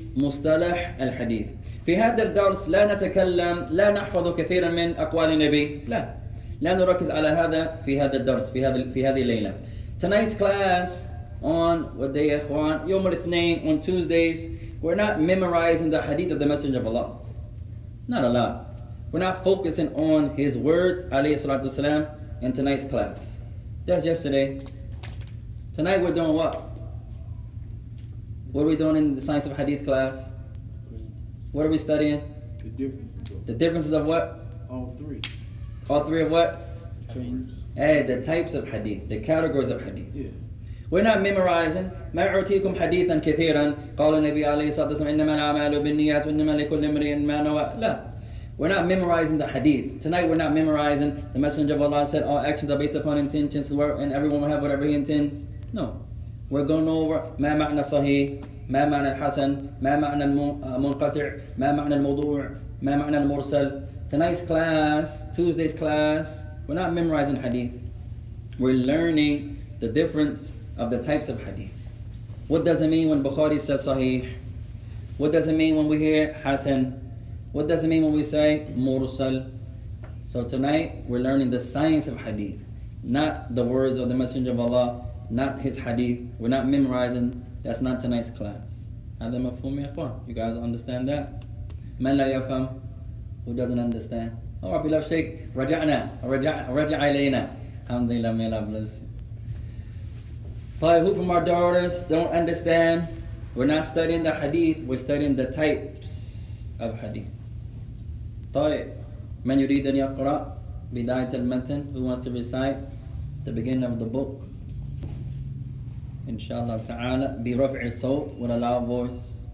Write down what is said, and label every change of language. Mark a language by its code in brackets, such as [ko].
[ar] مصطلح الحديث. في هذا الدرس لا نتكلم لا نحفظ كثيرا من أقوال النبي. لا. لا نركز على هذا في هذا الدرس في هذه الليلة. [en] Tonight's class on what day [ar] يا إخوان؟ يوم الاثنين, [en] on Tuesdays. We're not memorizing the hadith of the Messenger of Allah. Not a lot. We're not focusing on his words, alayhi salatu wasalam, in tonight's class. That's yesterday. Tonight we're doing what? What are we doing in the science of hadith class? What are we studying? The differences. The differences of what? All three. All three of what? Trains. Hey, the types of hadith, the categories of hadith. Yeah. We're not memorizing. [ar] ما أعطيكم حديثا كثيرا قال النبي عليه الصلاة والسلام إنما الأعمال بالنيات وإنما لكل امرئ ما نوى. لا. [en] We're not memorizing the hadith. Tonight we're not memorizing the Messenger of Allah said all actions are based upon intentions and everyone will have whatever he intends. No. We're going over [ar] ما معنى صحيح, ما معنى الحسن, ما معنى المنقطع, ما معنى الموضوع, ما معنى المرسل. [en] Tonight's class, Tuesday's class, we're not memorizing hadith. We're learning the difference of the types of hadith. What does it mean when Bukhari says sahih? What does it mean when we hear hasan? What does it mean when we say mursal? So tonight we're learning the science of hadith, not the words of the Messenger of Allah, not his hadith. We're not memorizing. That's not tonight's class. [ar] هذا مفهوم يا إخوان? [en] You guys understand that? [ar] من لا يفهم? [en] Who doesn't understand? Oh, our beloved Sheikh, [ar] رجع إلينا. [en] Alhamdulillah, may Allah bless you. Who from our daughters don't understand? We're not studying the hadith, we're studying the types of hadith. [ar] طيب من يريد أن يقرأ بداية المتن? [en] Who wants to recite the beginning of the book? Inshallah ta'ala [ar] برفع الصوت [en] with a loud voice.